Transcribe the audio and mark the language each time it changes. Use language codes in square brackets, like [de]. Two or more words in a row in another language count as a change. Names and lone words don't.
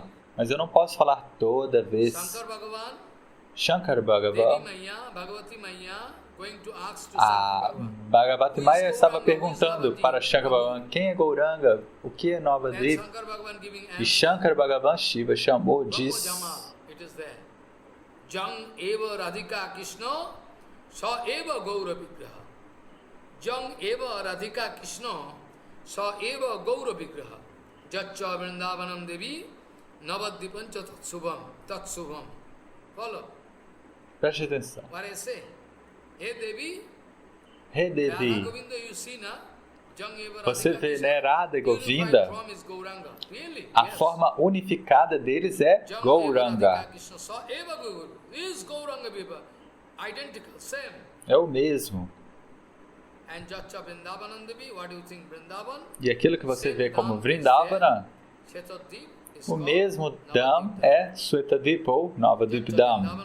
[pt] Mas eu não posso falar toda vez. Shankar Bhagavan, a Bhagavati Maya estava perguntando para Shankar Bhagavan quem é Gauranga, o que é Navadvip, e Shankar Bhagavan Shiva chamou, disse: [sa] यं एव राधिका कृष्ण स एव गौर विग्रह. यं एव राधिका कृष्ण स एव गौर विग्रह. यच्च वृन्दावनं देवि नवद्वीपञ्च तत्शुभम्. [pt] Follow. Preste atenção. [en] What I say? Hey Devi, Hey Devi, Govinda, you see, na? [pt] você vê, né, Radha e Govinda, a forma unificada deles é Gauranga. É o mesmo. E aquilo que você vê como Vrindavana, o mesmo Dham é Svetadvip ou Navadvip Dham.